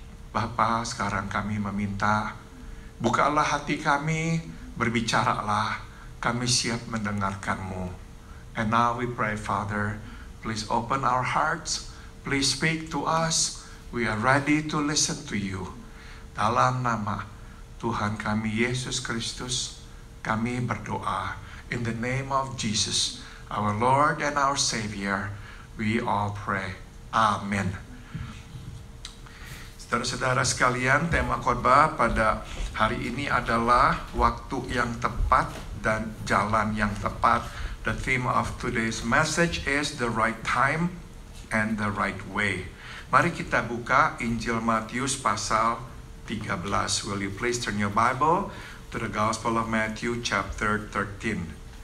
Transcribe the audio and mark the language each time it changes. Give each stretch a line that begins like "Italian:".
Indonesian: Bapa, sekarang kami meminta, bukalah hati kami, berbicaralah, kami siap mendengarkan-Mu.
English: And now we pray, Father, please open our hearts, please speak to us, we are ready to listen to you.
Indonesian: Dalam nama Tuhan kami Yesus Kristus, kami berdoa.
English: In the name of Jesus, our Lord and our Savior, we all pray. Amen.
Indonesian: Saudara-saudara sekalian, tema khotbah pada hari ini adalah waktu yang tepat dan jalan yang tepat.
English: The theme of today's message is the right time and the right way.
Indonesian: Mari kita buka Injil Matius pasal 13.
English: Will you please turn your Bible to the Gospel of Matthew chapter 13.